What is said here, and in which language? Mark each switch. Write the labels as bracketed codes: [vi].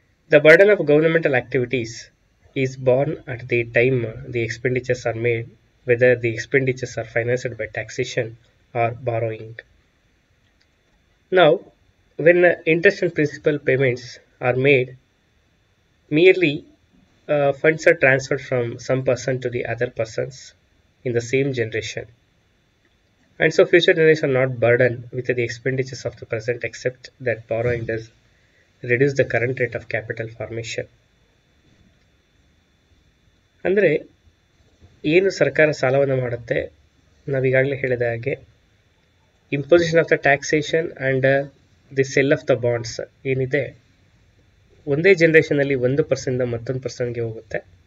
[en] The burden of governmental activities is borne at the time the expenditures are made, whether the expenditures are financed by taxation or borrowing. [kn] Now [en] when interest and principal payments are made, merely funds are transferred from some person to the other persons in the same generation, and so future generations are not burdened with the expenditures of the present, except that borrowing does reduce the current rate of capital formation. [kn] ಅಂದರೆ ಏನು ಸರ್ಕಾರ ಸಾಲವನ್ನು ಮಾಡುತ್ತೆ, ನಾವೀಗಾಗಲೇ ಹೇಳಿದ ಹಾಗೆ [en] imposition of the taxation and the sale of the bonds [kn] ಏನಿದೆ ಒಂದೇ ಜನ್ರೇಷನಲ್ಲಿ 1% ಮತ್ತೊಂದು ಪರ್ಸನ್ಗೆ ಹೋಗುತ್ತೆ.